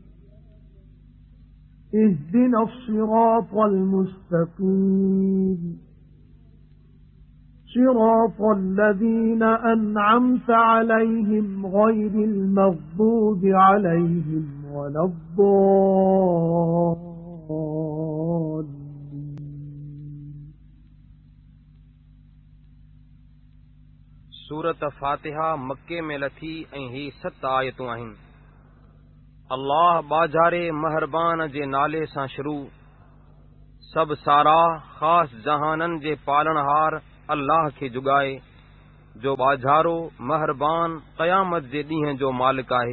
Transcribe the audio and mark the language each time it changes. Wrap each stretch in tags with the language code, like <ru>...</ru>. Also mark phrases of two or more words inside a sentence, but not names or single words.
<ar>اهدنا الصراط المستقيم صراط الذين أنعمت عليهم غير المغضوب عليهم ولا الضالين.</ar> <sd>सूरत फातिहा मक्के में लथी ऐं ही 7 आयतूं आहिनि। अल्लाह बाजारे महरबान जे नाले सां शुरू। सब सारा ख़ास जहानन जे पालनहार अल्लाह खे जुगाए, जो बाजारो महरबान क़यामत जे ॾींहं जो मालिक आहे।</sd>